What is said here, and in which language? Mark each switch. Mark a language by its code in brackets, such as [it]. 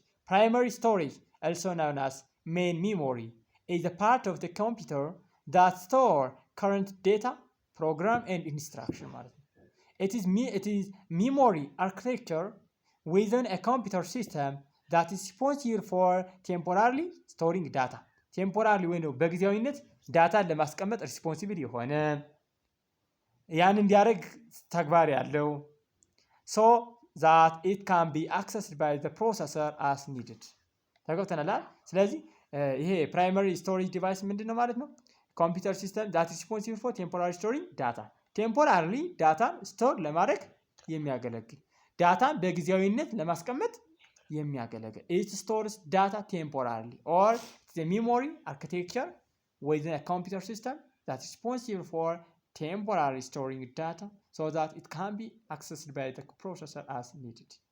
[en] primary storage also known as main memory is a part of the computer that store current data program and instruction [am] ማለት ነው። [en] It is memory architecture within a computer system that is responsible for temporarily storing data. temporarily [am] ወይ ነው በጊዜያዊነት ዳታን ለማስቀመጥ ሪስፖንሲብል የሆነ ያን እንዲያደርግ ተግባር ያለው [en] so that it can be accessed by the processor as needed. [am] ተገብተናል። ስለዚህ ይሄ ፕራይመሪ ስቶሬጅ ዲቫይስ ምንድነው ማለት ነው? [en] ኮምፒውተር ሲስተም that is responsible for temporarily storing data. [am] ቴምፖራሪ ዳታን ስቶር ለማድረግ የሚያገለግል [en] ዳታን በጊዜያዊነት ለማስቀመጥ የሚያገለግል it stores data temporarily or the memory architecture within a computer system that is responsible for temporarily storing data so that it can be accessed by the processor as needed.